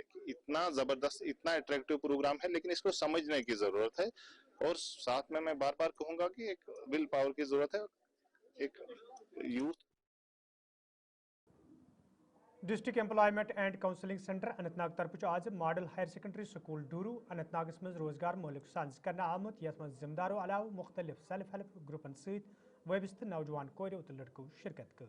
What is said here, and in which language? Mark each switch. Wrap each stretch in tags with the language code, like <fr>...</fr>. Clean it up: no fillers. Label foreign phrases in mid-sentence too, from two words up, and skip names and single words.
<hi>इतना जबरदस्त, इतना अट्रैक्टिव प्रोग्राम है, लेकिन इसको समझने की जरूरत है, और साथ में मैं बार बार कहूंगा कि एक</hi> <en>will power</en> <hi>की जरूरत है, एक यूथ।</hi> <ks>डिस्ट्रिक्ट एम्प्लॉयमेंट एंड काउंसलिंग सेंटर अनंतनाग तरफ आज मॉडल हायर सेकेंडरी स्कूल डूरू अनंतनाग मज रोजगार मोलिक सांस कर आमुत यथ मज जिम्मेदारों अलाव मुख्तलिफ</ks> <en>self help</en> <ks>ग्रुपन सत वबस्त नौजवान कोर तो लड़कों शिरकत कर।</ks>